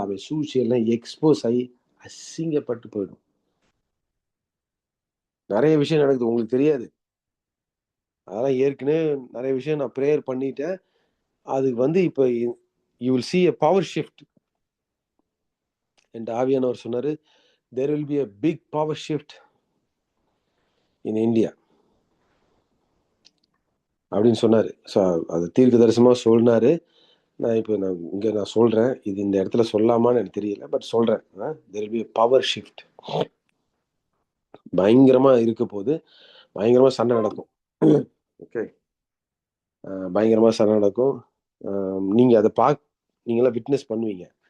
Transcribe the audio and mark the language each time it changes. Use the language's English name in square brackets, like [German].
[Tamil] அவன் சூழ்ச்சியெல்லாம் எக்ஸ்போஸ் ஆகி அசிங்கப்பட்டு போயிடும். நிறைய விஷயம் நடக்குது, உங்களுக்கு தெரியாது. அதெல்லாம் ஏற்கனவே நிறைய விஷயம் நான் ப்ரேயர் பண்ணிட்டேன். அதுக்கு வந்து இப்போ [English] You will see a power shift. [Tamil] என் ஆவியானவர் சொன்னாரு, [English] there will be a big power shift in India [Tamil] அப்படின்னு சொன்னாரு. ஸோ அது தீர்க்க தரிசனமாக சொன்னாரு. நான் இங்கே நான் சொல்கிறேன், இது இந்த இடத்துல சொல்லாமான்னு எனக்கு தெரியல, பட் சொல்கிறேன். [English] there will be a power shift. [Tamil] பயங்கரமாக இருக்க போது, பயங்கரமாக சண்டை நடக்கும். ஓகே, பயங்கரமாக சண்டை நடக்கும். நீங்கள் அதை நீங்களாம் விட்னஸ் பண்ணுவீங்க.